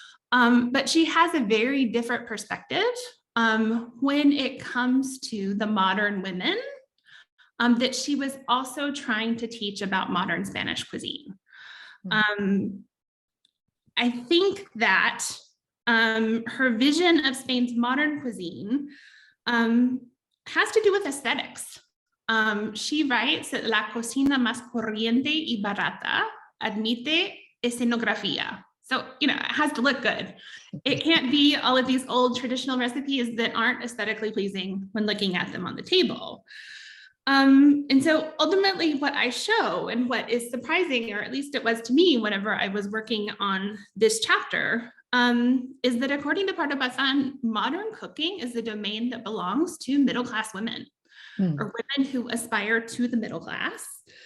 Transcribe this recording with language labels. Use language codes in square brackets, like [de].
[en] But she has a very different perspective when it comes to the modern women that she was also trying to teach about modern Spanish cuisine. I think that her vision of Spain's modern cuisine has to do with aesthetics. She writes that [es] la cocina más corriente y barata admite escenografía. [en] So, you know, it has to look good. It can't be all of these old traditional recipes that aren't aesthetically pleasing when looking at them on the table. And so ultimately what I show, and what is surprising, or at least it was to me whenever I was working on this chapter, is that according to Pardo Bazán, modern cooking is a domain that belongs to middle-class women, or women who aspire to the middle class.